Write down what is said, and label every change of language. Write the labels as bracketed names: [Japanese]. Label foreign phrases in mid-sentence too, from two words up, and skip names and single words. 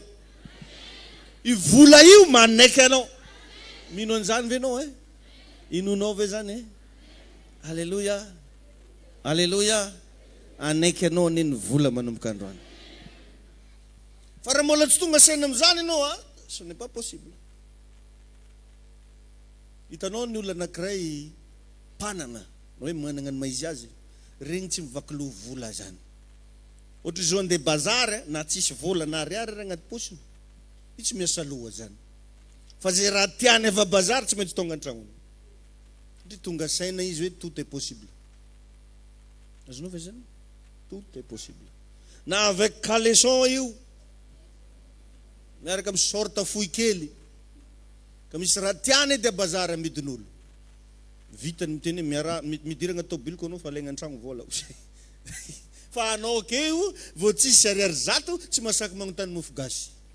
[Malagasy] I vola io manaiky anao. Mino an'izany ve anao inonao ve zany Alléluia. Alléluia. Anaiky anao ny vola manomboka androany. Fa raha mbola tsy tonga saina amin'izany ianao [French] ce n'est pas possible. [Malagasy] Hitanao ny olona anankiray mpanana na hoe manana ny maizy azy regny tsy mivakilo vola zany. Ohatra izao andeha bazary na tsisy vola na ariary raha agnaty posiny, io tsy miasa loha zany. Fa zay raha tiany ava bazary tsy maintsy tonga an-tragnony. Satria tonga saina izy hoe [French] tout est possible. [Malagasy] Azonao ve zany? [French] Tout est possible. [Malagasy] Na [French] avec caleçon [Malagasy] io miaraka amin'ny sorta fohy kely ka misy raha tiany dia bazary amidin'olo. Vitany miteny midirana tobiliko anao fa alaigna an-tragno vola. Fa anao keo vao tsisy ariary zato tsy masaky magnontany mofo gasy.